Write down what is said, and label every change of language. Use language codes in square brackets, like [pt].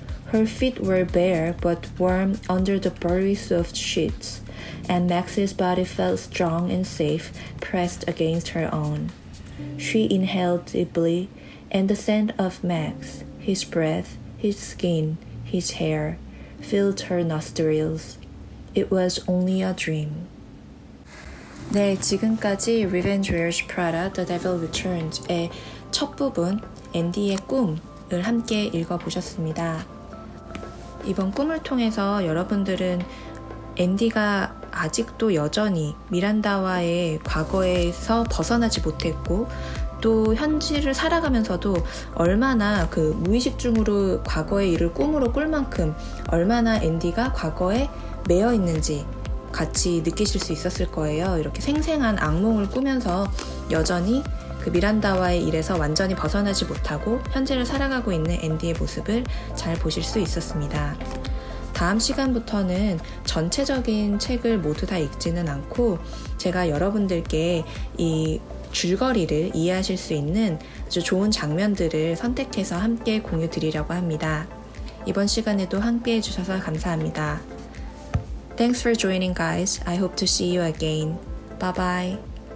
[en] Her feet were bare but warm under the buttery soft sheets, and Max's body felt strong and safe pressed against her own. She inhaled deeply, and the scent of Max, his breath, his skin, his hair, filled her nostrils. It was only a dream. [ko] 네, 지금까지 Revenge Wears Prada, The Devil Returns의 첫 부분, 앤디의 꿈을 함께 읽어보셨습니다. 이번 꿈을 통해서 여러분들은 앤디가 아직도 여전히 미란다와의 과거에서 벗어나지 못했고 또 현실을 살아가면서도 얼마나 그 무의식 중으로 과거의 일을 꿈으로 꿀 만큼 얼마나 앤디가 과거에 매여 있는지 같이 느끼실 수 있었을 거예요. 이렇게 생생한 악몽을 꾸면서 여전히 그 미란다와의 일에서 완전히 벗어나지 못하고 현재를 살아가고 있는 앤디의 모습을 잘 보실 수 있었습니다. 다음 시간부터는 전체적인 책을 모두 다 읽지는 않고 제가 여러분들께 이 줄거리를 이해하실 수 있는 아주 좋은 장면들을 선택해서 함께 공유 드리려고 합니다. 이번 시간에도 함께 해주셔서 감사합니다. [en] Thanks for joining, guys. I hope to see you again. Bye bye.